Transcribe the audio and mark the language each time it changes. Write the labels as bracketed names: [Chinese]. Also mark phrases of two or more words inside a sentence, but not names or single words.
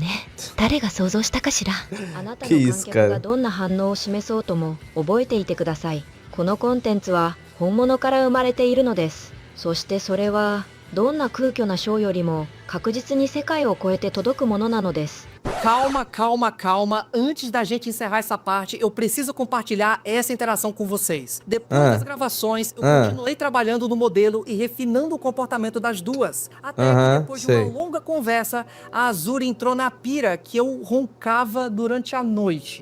[Japanese] 誰が想像したかしら。あなたの観客がどんな反応を示そうとも覚えていてください。このコンテンツは本物から生まれているのです。そしてそれは、どんな空虚なショーよりも確実に世界を超えて届くものなのです。 [Portuguese] Calma, calma, calma. Antes da gente encerrar essa parte, eu preciso compartilhar essa interação com vocês. Depois das gravações, eu continuei trabalhando no modelo e refinando o comportamento das duas. Até que depois de uma longa conversa, a Azuri entrou na pira que eu roncava durante a noite.